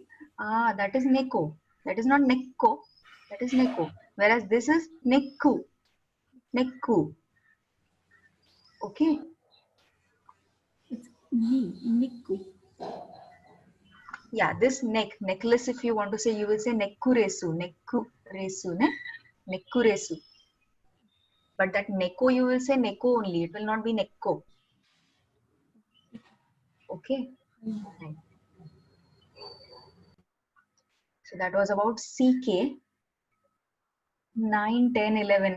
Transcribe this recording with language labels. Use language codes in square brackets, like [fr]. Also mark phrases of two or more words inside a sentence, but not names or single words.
[en] Ah, that is neko. That is not nekko. That is neko. Whereas this is nekku. Nekku. Okay. It's Nikku. Yeah, this necklace, if you want to say, you will say nekkuresu. [ja] ネックレス、ね？ネックレス. [en] But that neko, you will say neko only. It will not be nekko. Okay. Right. So that was about CK. 9, 10, 11.